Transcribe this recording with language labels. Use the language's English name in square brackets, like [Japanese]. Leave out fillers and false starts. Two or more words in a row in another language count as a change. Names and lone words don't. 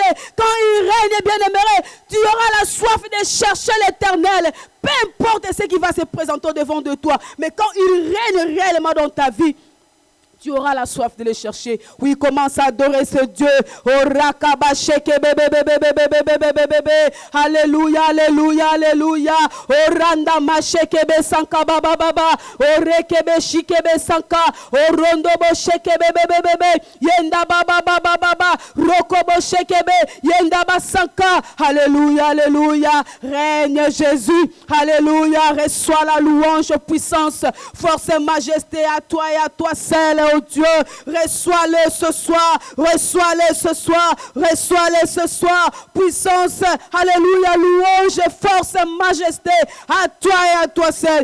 [French] Quand il règne, bien-aimé, tu auras la soif de chercher l'Éternel. Peu importe ce qui va se présenter devant de toi. Mais quand il règne réellement dans ta vie, tu auras la soif de le chercher. Oui, commence à adorer ce Dieu. Oh, rakabasheke bébé. Alléluia. Oh, randa masheke sanka baba. Oh, rekebe shikebe sanka. Oh, rondobo sheke bébé. Yenda baba. Rokobo shekebe. Yenda basanka. Alléluia. Règne Jésus. Alléluia. Reçois la louange, puissance, force et majesté à toi et à toi seul. Oh Dieu, reçois-le ce soir, puissance, alléluia, louange, force, majesté, à toi et à toi seul.